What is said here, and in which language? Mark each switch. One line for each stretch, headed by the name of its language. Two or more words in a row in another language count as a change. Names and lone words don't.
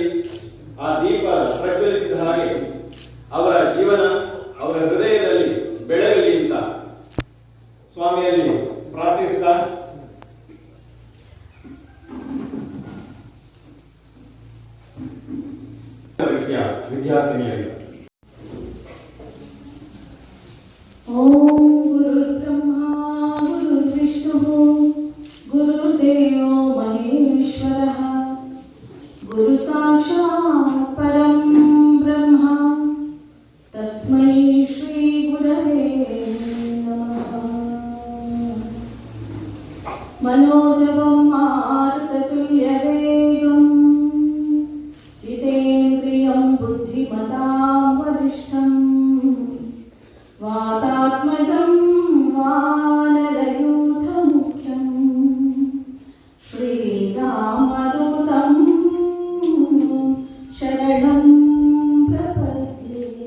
Kannada: ಆ ದೀಪ ಪ್ರಜ್ವಲಿಸಿದ ಹಾಗೆ ಅವರ ಜೀವನ ಅವರ ಹೃದಯದಲ್ಲಿ ಬೆಳಗಲಿ ಅಂತ ಸ್ವಾಮಿಯಲ್ಲಿ ಪ್ರಾರ್ಥಿಸಿದ ವಿದ್ಯಾರ್ಥಿನಿಯಾಗಿ
Sanskrit: ಓಂ ಗುರುರ್ಬ್ರಹ್ಮಾ ಗುರುರ್ವಿಷ್ಣುಃ ಗುರುರ್ದೇವೋ ಮಹೇಶ್ವರಃ ಗುರು ಸಾಕ್ಷಾತ್ ಪರಂ ಬ್ರಹ್ಮ ತಸ್ಮೈ ಶ್ರೀ ಗುರವೇ ನಮಃ. ಮನೋಜವಂ ಮಾರುತತುಲ್ಯವೇಗಂ ಜಿತೇಂದ್ರಿಯಂ ಬುದ್ಧಿಮತಾಂ ವರಿಷ್ಠಂ ವಾತಾತ್ಮಜಂ ವಾನರಯೂಥಮುಖ್ಯಂ ಶ್ರೀರಾಮದೂತಂ ಶರಣಂ ಪ್ರಪದ್ಯೆ.